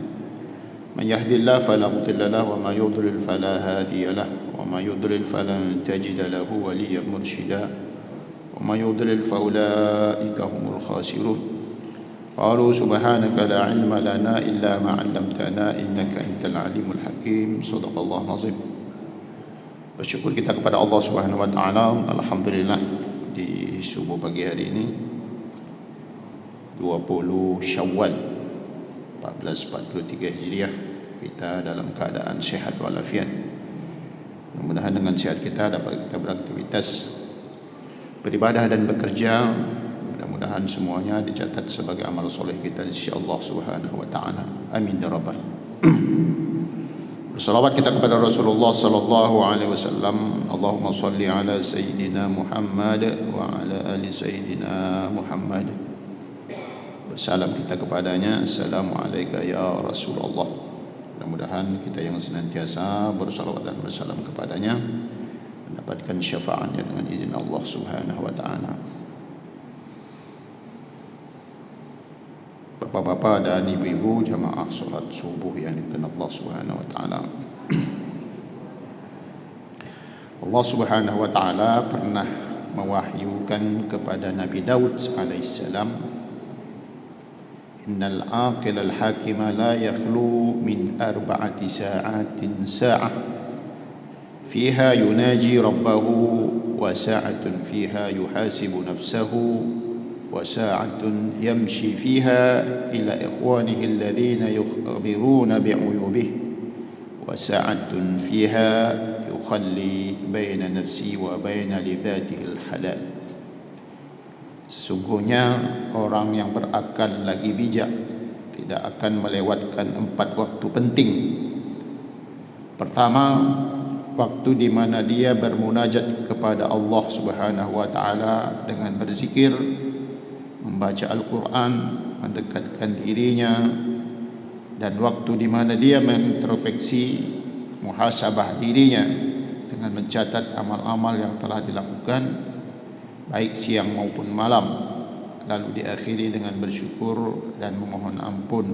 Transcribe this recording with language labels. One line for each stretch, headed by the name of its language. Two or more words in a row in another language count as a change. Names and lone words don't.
Arabic: من يهد الله فلا مضل له وما يضلل فلا هادي له وما يضلل فلن تجد له وليا مرشدا وما يضلل فأولئك هم الخاسرون. قالوا سبحانك لا علم لنا إلا ما علمتنا إنك أنت العليم الحكيم. صدق الله العظيم.
Indonesian: Bersyukur kita kepada Allah
Arabic: سبحانه وتعالى.
Indonesian: Alhamdulillah di subuh pagi hari ini 20 Syawal 1443 Hijriah, kita dalam keadaan sehat walafiat. Mudah-mudahan dengan sehat kita dapat kita beraktivitas, beribadah dan bekerja. Mudah-mudahan semuanya dicatat sebagai amal soleh kita di sisi Allah
Arabic: سبحانه وتعالى. آمين يا رب.
Indonesian: Bersalawat kita kepada Rasulullah
Arabic: صلى الله عليه وسلم. اللهم صل على سيدنا محمد وعلى آل سيدنا محمد.
Indonesian: Salam kita kepadanya.
Arabic: السلام عليكم يا رسول الله.
Indonesian: Mudah-mudahan kita yang senantiasa bersalawat dan bersalam kepadanya mendapatkan syafaatnya dengan izin Allah
Arabic: سبحانه وتعالى.
Indonesian: Bapak-bapak dan ibu-ibu jamaah salat subuh yang dikenal Allah
Arabic: سبحانه وتعالى.
Indonesian: Allah
Arabic: سبحانه وتعالى
Indonesian: pernah mewahyukan kepada Nabi Daud alaihissalam,
Arabic: Innal عاقل الحكيم لا يخلو من أربعة ساعات ساعة فيها يناجي ربه وساعة فيها يحاسب نفسه وساعة يمشي فيها إلى إخوانه الذين يخبرون بعيوبه وساعة فيها يخلي بين نفس وبين لذاته الحلال.
Indonesian: Sesungguhnya orang yang berakal lagi bijak tidak akan melewatkan 4 waktu penting. Pertama, waktu di mana dia bermunajat kepada Allah
Arabic: سبحانه وتعالى
Indonesian: dengan berzikir, membaca Al-Qur'an, mendekatkan dirinya, dan waktu di mana dia mengintrospeksi, muhasabah dirinya dengan mencatat amal-amal yang telah dilakukan baik siang maupun malam, lalu diakhiri dengan bersyukur dan memohon ampun.